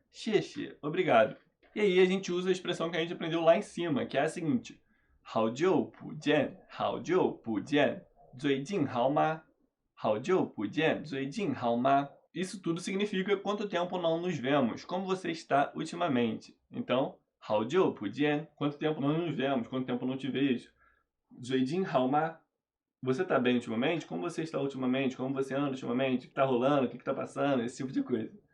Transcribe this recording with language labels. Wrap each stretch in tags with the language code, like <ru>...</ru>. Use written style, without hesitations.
<pt>谢谢, obrigado. E aí a gente usa a expressão que a gente aprendeu lá em cima, que é a seguinte.</pt> <zh>好久不见, 好久不见, 最近好吗? 好久不见, 最近好吗?</zh> <pt>Isso tudo significa quanto tempo não nos vemos, como você está ultimamente. Então,</pt> <zh>好久不见,</zh> <pt>quanto tempo não nos vemos, quanto tempo não te vejo.</pt> <zh>最近好吗?</zh> <pt>Você tá bem ultimamente? Como você está ultimamente? Como você anda ultimamente? O que tá rolando? O que tá passando? Esse tipo de coisa.</pt>